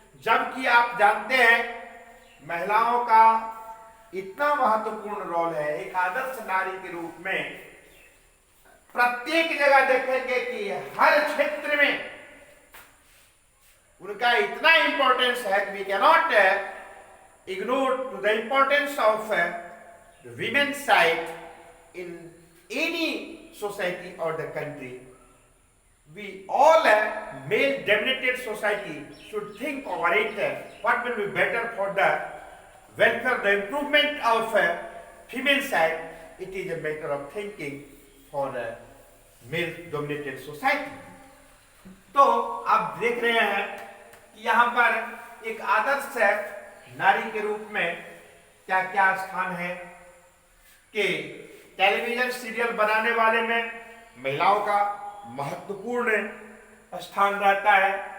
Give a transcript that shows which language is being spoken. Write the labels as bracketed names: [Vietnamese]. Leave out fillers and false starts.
[Hindi] जबकि आप जानते हैं महिलाओं का इतना महत्वपूर्ण रोल है, एक आदर्श नारी के रूप में प्रत्येक जगह देखेंगे कि हर क्षेत्र में उनका इतना इंपॉर्टेंस है कि [English] We can not ignore to the importance of women's side in any society or the country. We all male dominated society should think over it, what will be better for the welfare, the improvement of female side, it is a matter of thinking for a male-dominated society. [Hindi] तो आप देख रहे हैं कि यहाँ पर एक आदर्श नारी के रूप में क्या क्या स्थान है कि टेलीविजन सीरियल बनाने वाले में महिलाओं का महत्वपूर्ण स्थान रहता है।